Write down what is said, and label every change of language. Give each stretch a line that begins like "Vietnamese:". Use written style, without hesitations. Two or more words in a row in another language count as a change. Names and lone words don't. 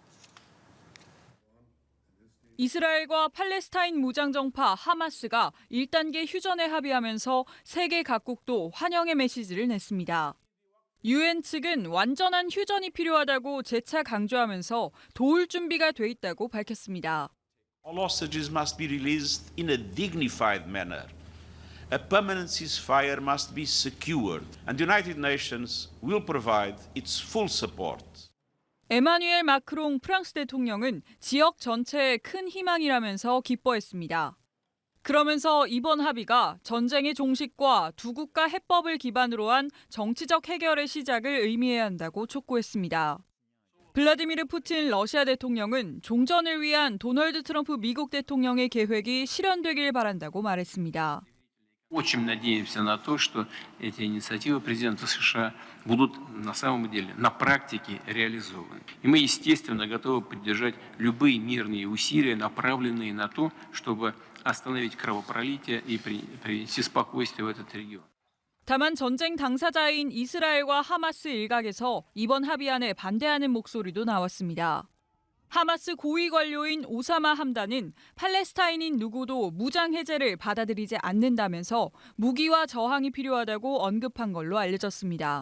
Korean: 이스라엘과 팔레스타인 무장정파 하마스가 1단계 휴전에 합의하면서 세계 각국도 환영의 메시지를 냈습니다. UN 측은 완전한 휴전이 필요하다고 재차 강조하면서 도울 준비가 돼 있다고 밝혔습니다.
English: All hostages must be released in a dignified manner. A permanent ceasefire must be secured, and the United Nations will provide its full support.
Korean: 에마뉘엘 마크롱 프랑스 대통령은 지역 전체에 큰 희망이라면서 기뻐했습니다. 그러면서 이번 합의가 전쟁의 종식과 두 국가 해법을 기반으로 한 정치적 해결의 시작을 의미해야 한다고 촉구했습니다. 블라디미르 푸틴 러시아 대통령은 종전을 위한 도널드 트럼프 미국 대통령의 계획이 실현되길 바란다고 말했습니다.
Russian: Очень надеемся на то, что эти инициативы президента США будут на самом деле на практике реализованы. И мы, естественно, готовы поддержать любые мирные усилия, направленные на то, чтобы остановить кровопролитие и привести спокойствие в этот регион.
Korean: 다만 전쟁 당사자인 이스라엘과 하마스 일각에서 이번 합의안에 반대하는 목소리도 나왔습니다. 하마스 고위 관료인 오사마 함단은 팔레스타인인 누구도 무장 해제를 받아들이지 않는다면서 무기와 저항이 필요하다고 언급한 걸로 알려졌습니다.